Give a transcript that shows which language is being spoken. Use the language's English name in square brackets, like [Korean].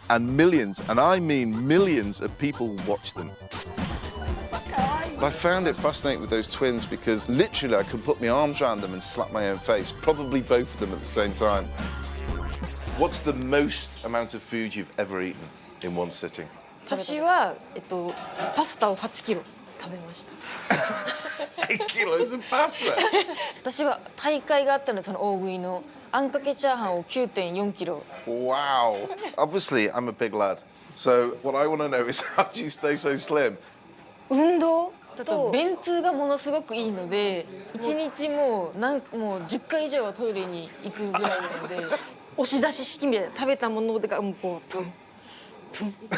[English] And millions, and I mean millions, of people watch them. I found it fascinating with those twins because literally I could put my arms around them and slap my own face, probably both of them at the same time. What's the most amount of food you've ever eaten in one sitting? [Japanese] 私はパスタを8キロ食べました。 [English] 8 kilos of pasta? [Japanese] 私は大会があったのでその大食いのあんかけチャーハンを 9.4 キロ。 [English] Wow. Obviously, I'm a big lad. So what I want to know is how do you stay so slim? [Japanese] 運動と便通がものすごくいいので、1日もう10回以上はトイレに行くぐらいなので、押し出し式みたいな食べたものがもうこうプンプン。